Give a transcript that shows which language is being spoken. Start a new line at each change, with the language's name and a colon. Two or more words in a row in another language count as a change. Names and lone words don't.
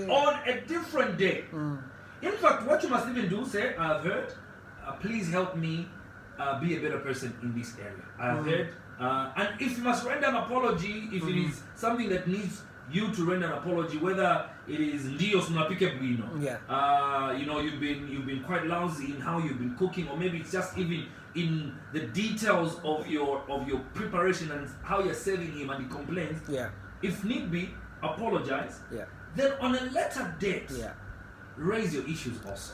English: On a different day. In fact, what you must even do, say, I have heard, please help me be a better person in this area. I have heard. And if you must render an apology, if it is something that needs you to render an apology, whether it is
Nyanja: ndios mnapike bwino,
English: you know, you've been quite lousy in how you've been cooking, or maybe it's just even in the details of your preparation and how you're serving him and he complains. If need be, apologize. Then on a later date, raise your issues also.